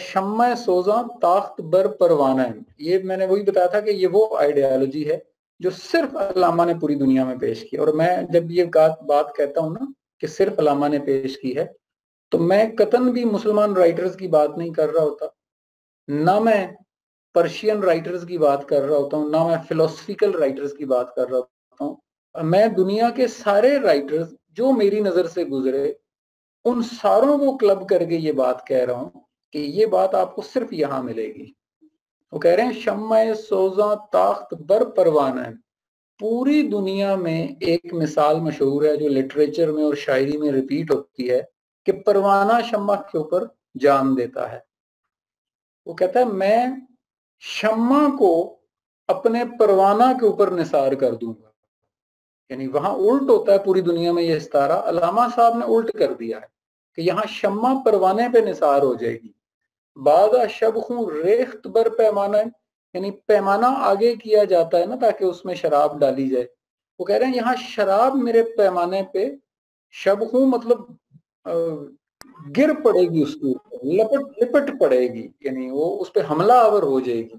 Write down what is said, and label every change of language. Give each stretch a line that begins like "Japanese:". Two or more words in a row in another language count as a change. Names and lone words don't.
Persian: شمع سوزاں تاخت بر پروانہ ہے,
Urdu: یہ میں نے وہی بتایا تھا کہ یہ وہ آئیڈیالوجی ہے جو صرف علامہ نے پوری دنیا میں پیش کی. اور میں جب یہ بات کہتا ہوں نا کہ صرف علامہ نے پیش کی ہے، تو میں قطعاً بھی مسلمان رائٹرز کی بات نہیں کر رہا ہوتا، نا میں
English: Persian writers
Urdu: کی بات کر رہا ہوتا ہوں، نا میں
English: philosophical writers
Urdu: کی بات کر رہا ہوتا ہوں, میں دنیا کے سارے رائٹرز جو میری نظر سے گزرے ان ساروں کو کلب کر کے یہ بات کہہ رہا ہوں کہ یہ بات آپ کو صرف یہاں ملے گی. وہ کہہ رہے ہیں
Persian: شمع سوزاں تاخت بر پروانہ ہے.
Urdu: پوری دنیا میں ایک مثال مشہور ہے جو لٹریچر میں اور شاعری میں ریپیٹ ہوتی ہے کہ پروانہ شمع کے اوپر جان دیتا ہے. وہ کہتا ہے میں شمع کو اپنے پروانہ کے اوپر نثار کر دوں گا. یعنی وہاں الٹ ہوتا ہے پوری دنیا میں یہ ستارہ، علامہ صاحب نے الٹ کر دیا ہے کہ یہاں شمع پروانے پہ نثار ہو جائے گی.
Persian: بعد شب خوں ریخت بر پیمانہ ہے،
Urdu: یعنی پیمانہ آگے کیا جاتا ہے نا تاکہ اس میں شراب ڈالی جائے. وہ کہہ رہے ہیں یہاں شراب میرے پیمانے پہ شب خوں مطلب گر پڑے گی، اس کے اوپر لپٹ پڑے گی، یعنی وہ اس پہ حملہ آور ہو جائے گی.